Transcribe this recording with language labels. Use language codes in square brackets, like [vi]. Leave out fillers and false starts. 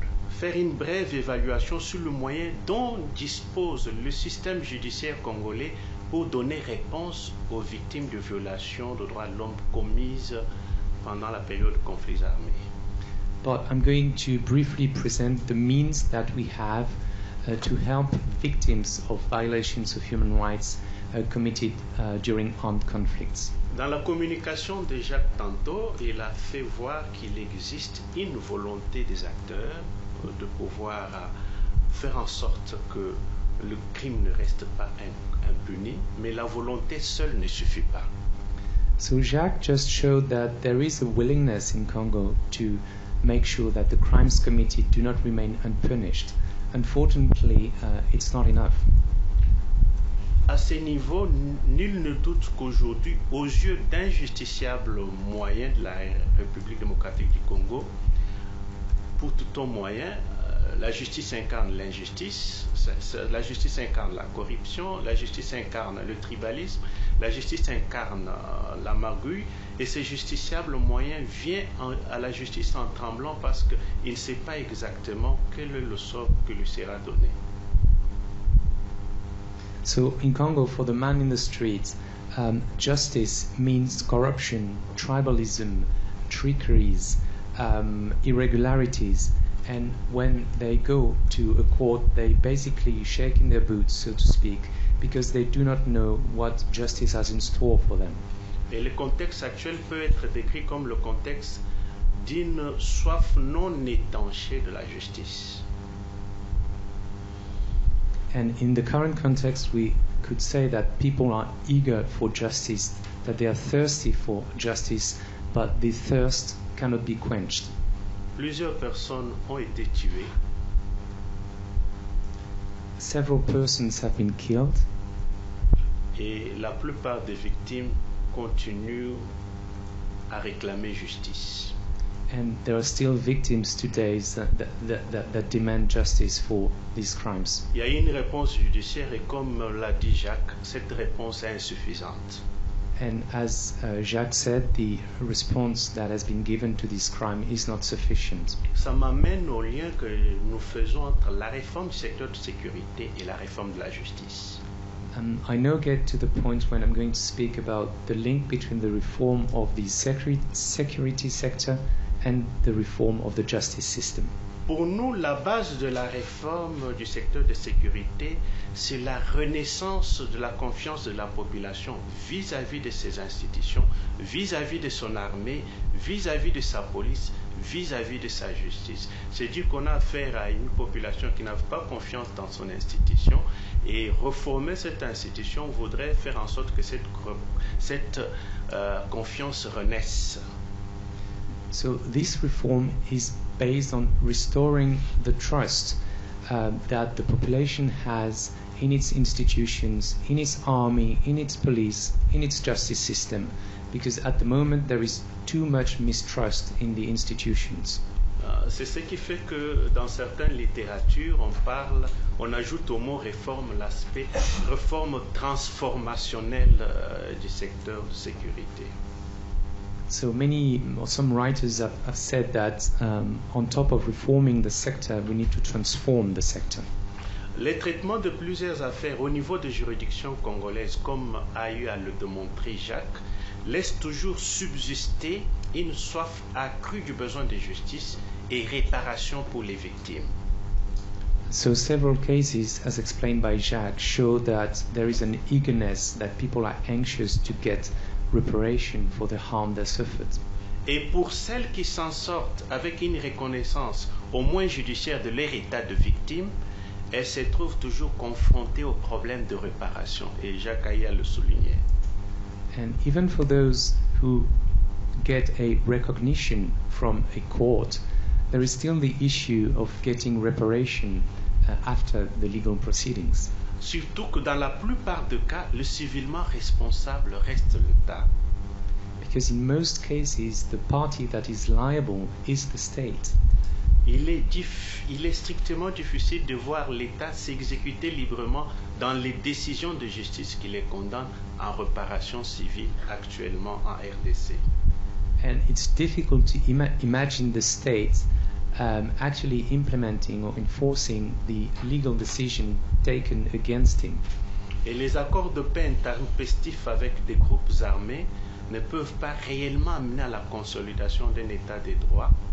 [fr] faire une brève évaluation sur le moyen dont dispose le système judiciaire congolais pour donner réponse aux victimes de violations de droits de l'homme commises pendant la période de conflits armés. [en] But I'm going to briefly present the means that we have to help victims of violations of human rights committed during armed conflicts. [fr] Dans la communication de Jacques tantôt, il a fait voir qu'il existe une volonté des acteurs de pouvoir faire en sorte que le crime ne reste pas impuni, mais la volonté seule ne suffit pas. [en] So Jacques just showed that there is a willingness in Congo to make sure that the crimes committed do not remain unpunished. Unfortunately, it's not enough. [fr] À ce niveau, nul ne doute qu'aujourd'hui, aux yeux d'injusticiables moyens de la République démocratique du Congo, pour tout un moyen, la justice incarne l'injustice, la justice incarne la corruption, la justice incarne le tribalisme, la justice incarne la magouille, et ce justiciable moyen vient à la justice en tremblant parce qu'il ne sait pas exactement quel est le sort que lui sera donné. [en] So in Congo, for the man in the streets, justice means corruption, tribalism, trickeries, irregularities, and when they go to a court, they basically shake in their boots, so to speak, because they do not know what justice has in store for them. [fr] Et le contexte actuel peut être décrit comme le contexte d'une soif non étanchée de la justice. [en] And in the current context, we could say that people are eager for justice, that they are thirsty for justice, but the thirst cannot be quenched. [fr] Plusieurs personnes ont été tuées. [en] Several persons have been killed, [fr] Et la plupart des victimes continuent à réclamer justice. [en] and there are still victims today that demand justice for these crimes. [fr] Il y a une réponse judiciaire et comme l'a dit Jacques, cette réponse est insuffisante. [en] And as Jacques said, the response that has been given to this crime is not sufficient. [fr] Ça m'amène au lien que nous faisons entre la réforme du secteur de sécurité et la réforme de la justice. [en] I now get to the point when I'm going to speak about the link between the reform of the security sector and the reform of the justice system. [fr] Pour nous, la base de la réforme du secteur de sécurité, c'est la renaissance de la confiance de la population vis-à-vis de ses institutions, vis-à-vis de son armée, vis-à-vis de sa police, vis-à-vis de sa justice. C'est-à-dire qu'on a affaire à une population qui n'a pas confiance dans son institution et reformer cette institution voudrait faire en sorte que cette confiance renaisse. [en] So this reform is based on restoring the trust that the population has in its institutions, in its army, in its police, in its justice system, because at the moment there is too much mistrust in the institutions. [fr] C'est ce qui fait que dans certaines littératures, on ajoute au mot réforme l'aspect réforme transformationnelle du secteur de sécurité. [en] So some writers have said that on top of reforming the sector, we need to transform the sector. [fr] Les traitements de plusieurs affaires au niveau des juridictions congolaises, comme a eu à le démontrer Jacques, laissent toujours subsister une soif accrue du besoin de justice et réparation pour les victimes. [en] So several cases, as explained by Jacques, show that there is an eagerness that people are anxious to get reparation for the harm they suffered. [fr] Et pour celles qui s'en sortent avec une reconnaissance au moins judiciaire de leur état de victime, elles se trouvent toujours confrontées au problème de réparation. Et Jacques Aïa le soulignait. [en] And even for those who get a recognition from a court, there is still the issue of getting reparation after the legal proceedings. [fr] Surtout que dans la plupart des cas, le civilement responsable reste l'État. [en] Because in most cases, the party that is liable is the state. [fr] Il est strictement difficile de voir l'État s'exécuter librement dans les décisions de justice qui les condamnent en réparation civile actuellement en RDC. [en] And it's difficult to imagine the state actually implementing or enforcing the legal decision taken against him. [fr] Et les accords de paix interpestifs avec des groupes armés ne peuvent pas réellement amener à la consolidation d'un état de droit.